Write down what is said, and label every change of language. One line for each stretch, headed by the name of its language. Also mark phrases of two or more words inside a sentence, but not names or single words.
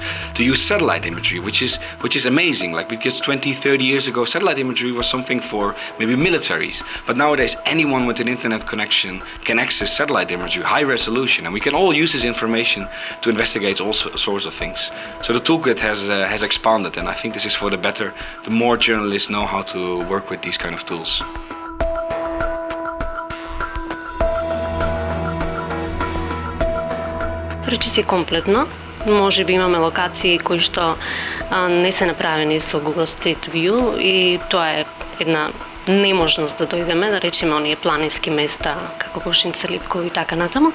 English: To use satellite imagery, which is amazing. Like because 20, 30 years ago, satellite imagery was something for maybe militaries. But nowadays, anyone with an internet connection can access satellite imagery, high resolution, and we can all use this information to investigate all sorts of things. So the toolkit has expanded, and I think this is for the better. The more journalists know how to work with these kind of tools.
Macedonian: Речи си комплетно. Може би имаме локации кои што не се направени со Google Street View и тоа е една неможност да дојдеме, да речеме оние планински места како Кошница, Липково и така натаму.